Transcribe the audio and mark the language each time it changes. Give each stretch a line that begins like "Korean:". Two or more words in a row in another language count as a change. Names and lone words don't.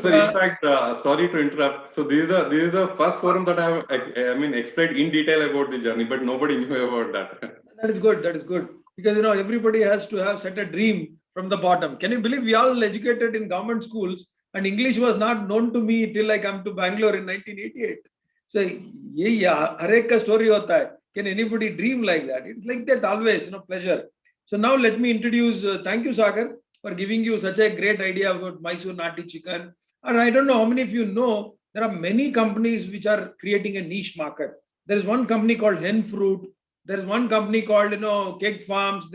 English: so in fact, sorry to interrupt. So this is the first forum that I have explained in detail about the journey, but nobody knew about that. That is good. That is good, because everybody has to have set a dream from the bottom. Can you believe we all educated in government schools, and English was not known to me till I come to Bangalore in 1988.
Hindi: So ये हरेक का story होता है.
English: Can anybody dream like that? It's like that always. Pleasure. So now let me introduce. Thank you, Sagar, for giving you such a great idea about Mysore Nati chicken. And I don't know how many of you know, there are many companies which are creating a niche market. There is one company called Hen Fruit. There is one company called, Cake Farms.